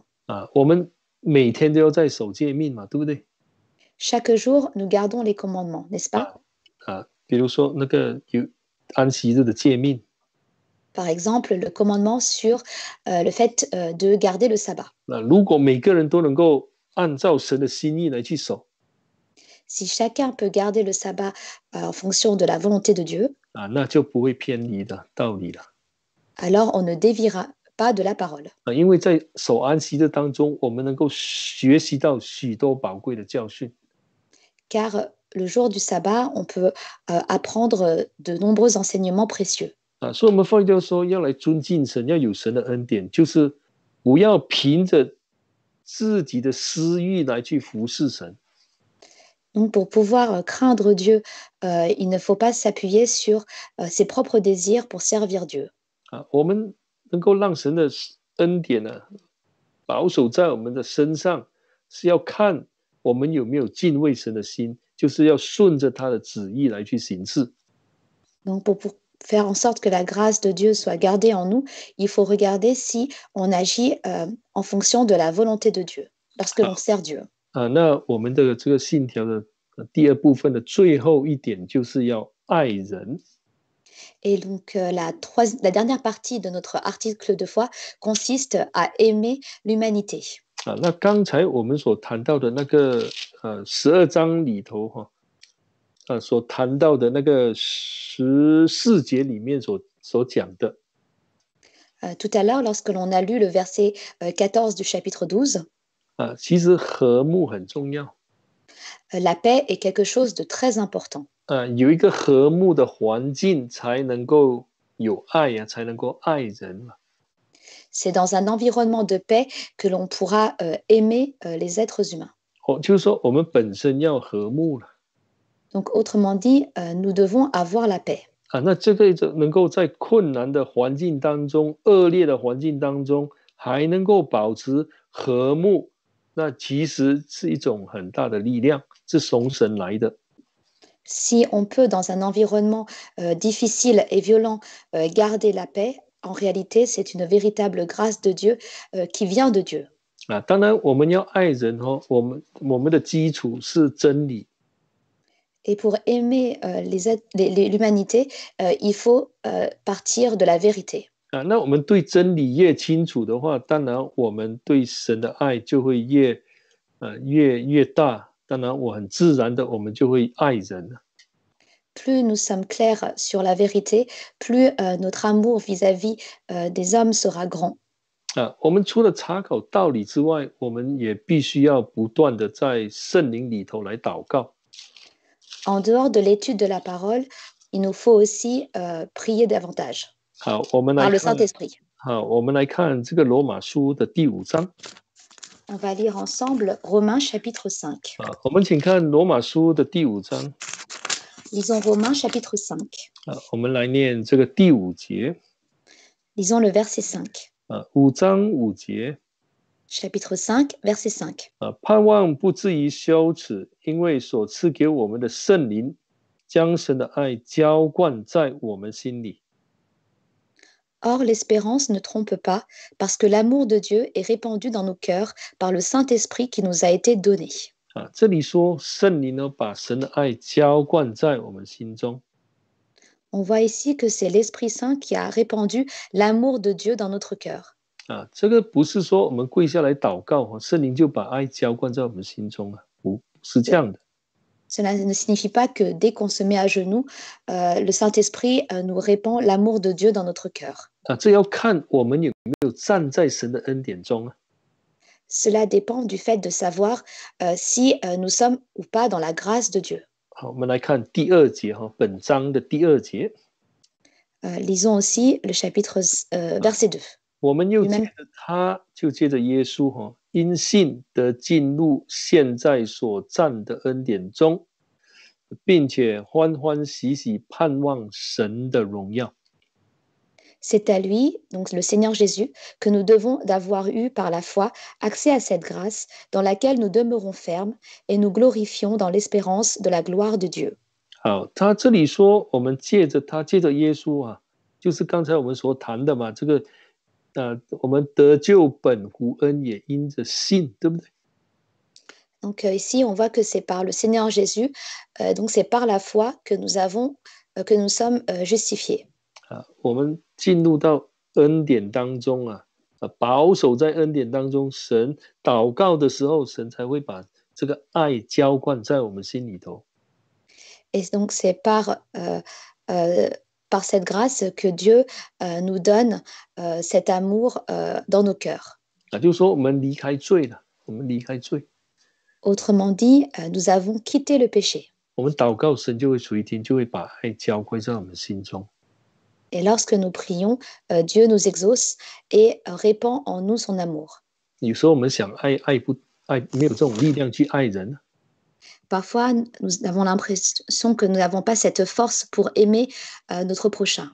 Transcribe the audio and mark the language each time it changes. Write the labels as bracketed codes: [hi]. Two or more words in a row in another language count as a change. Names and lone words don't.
[zh] 我们每天都要在守诫命嘛，对不对？ [fr] Chaque jour, nous gardons les commandements, n'est-ce pas? [zh] 比如说那个有安息日的诫命。 [fr] Par exemple, le commandement sur le fait de garder le sabbat. [zh] 如果每个人都能够按照神的心意来去守， [fr] Si chacun peut garder le sabbat en fonction de la volonté de Dieu, [zh] 那就不会偏离的道理了。 [fr] alors on ne déviera pas de la parole. [zh] 因为在守安息日当中，我们能够学习到许多宝贵的教训。 [fr] Car le jour du sabbat, on peut apprendre de nombreux enseignements précieux. [zh] 所以我们发现说，要来尊敬神，要有神的恩典，就是不要凭着自己的私欲来去服侍神。 [fr] Donc, pour pouvoir craindre Dieu, il ne faut pas s'appuyer sur ses propres désirs pour servir Dieu. [zh] 我们能够让神的恩典保守在我们的身上，是要看我们有没有敬畏神的心，就是要顺着他的旨意来去行事。 [fr] Donc, pour faire en sorte que la grâce de Dieu soit gardée en nous, il faut regarder si on agit en fonction de la volonté de Dieu, lorsque l'on sert Dieu. [zh] 那我们的这个信条的第二部分的最后一点就是要爱人。 [fr] Et donc, la dernière partie de notre article de foi consiste à aimer l'humanité. [zh] 那刚才我们所谈到的那个12章里头所谈到的那个14节里面所讲的。 [fr] Tout à l'heure, lorsque l'on a lu le verset 14 du chapitre 12, [zh] 其实和睦很重要。 [fr] la paix est quelque chose de très important. [zh] 有一个和睦的环境，才能够有爱才能够爱人。 [fr] C'est dans un environnement de paix que l'on pourra aimer les êtres humains. [zh] 就是说，我们本身要和睦了。 [fr] Donc, autrement dit, nous devons avoir la paix. [zh] 那这个能够在困难的环境当中、恶劣的环境当中，还能够保持和睦，那其实是一种很大的力量，是从神来的。 [fr] Si on peut, dans un environnement difficile et violent, garder la paix, en réalité, c'est une véritable grâce de Dieu qui vient de Dieu. [zh] 当然，我们要爱人我们的基础是真理。 [fr] Et pour aimer l'humanité, il faut partir de la vérité. [zh] 那我们对真理越清楚的话，当然我们对神的爱就会越大。当然，我很自然的，我们就会爱人。 [fr] Plus nous sommes clairs sur la vérité, plus notre amour vis-à-vis des hommes sera grand. [zh] 我们除了查考道理之外，我们也必须要不断的在圣灵里头来祷告。 [fr] En dehors de l'étude de la parole, il nous faut aussi prier davantage. [zh] 好，我们来 [fr] Par le [zh] 看。 [fr] Saint-Esprit. [zh] 好，我们来看这个罗马书的第5章。 [fr] On va lire ensemble Romains chapitre 5. [zh] 我们请看罗马书的第5章。 [fr] Lisons Romains chapitre 5. [zh] 我们来念这个第5节。 [fr] Lisons le verset 5. [zh] 5 章5节。 [fr] Chapitre 5, verset 5. [zh] 盼望不至于羞耻，因为所赐给我们的圣灵，将神的爱浇灌在我们心里。 [fr] Or, l'espérance ne trompe pas, parce que l'amour de Dieu est répandu dans nos cœurs par le Saint-Esprit qui nous a été donné. [zh] 这里说圣灵呢，把神的爱浇灌在我们心中。 [fr] On voit ici que c'est l'Esprit Saint qui a répandu l'amour de Dieu dans notre cœur. [zh] 这个不是说我们跪下来祷告，圣灵就把爱浇灌在我们心中不是这样的。 [fr] Cela ne signifie pas que dès qu'on se met à genoux, le Saint-Esprit nous répand l'amour de Dieu dans notre cœur. [zh] 这要看我们有没有站在神的恩典中。 [fr] Cela dépend du fait de savoir si nous sommes ou pas dans la grâce de Dieu. [zh] 好，我们来看第2节本章的第2节。 [fr] Lisons aussi le chapitre verset 2. [zh] 我们又借着他，就借着耶稣因信得进入现在所站的恩典中，并且欢欢喜喜盼望神的荣耀。 [fr] C'est à lui, donc le Seigneur Jésus, que nous devons d'avoir eu par la foi accès à cette grâce dans laquelle nous demeurons fermes et nous glorifions dans l'espérance de la gloire de Dieu. [zh] 好，他这里说我们借着他，借着耶稣就是刚才我们所谈的嘛，这个我们得救本乎恩，也因着信，对不对？ [fr] Donc ici, on voit que c'est par le Seigneur Jésus, donc c'est par la foi que nous sommes justifiés. [zh] 我们进入到恩典当中保守在恩典当中，神祷告的时候，神才会把这个爱浇灌在我们心里头。 [fr] Et donc c'est par cette grâce que Dieu nous donne cet amour dans nos cœurs. [zh] 就是说我们离开罪了，我们离开罪。 [fr] Autrement dit, nous avons quitté le péché. [zh] 我们祷告，神就会垂听，就会把爱浇灌在我们心中。 [fr] Et lorsque nous prions, Dieu nous exauce et répand en nous son amour. [zh] 有时候我们想爱没有这种力量去爱人。 [fr] Parfois, nous avons l'impression que nous n'avons pas cette force pour aimer notre prochain.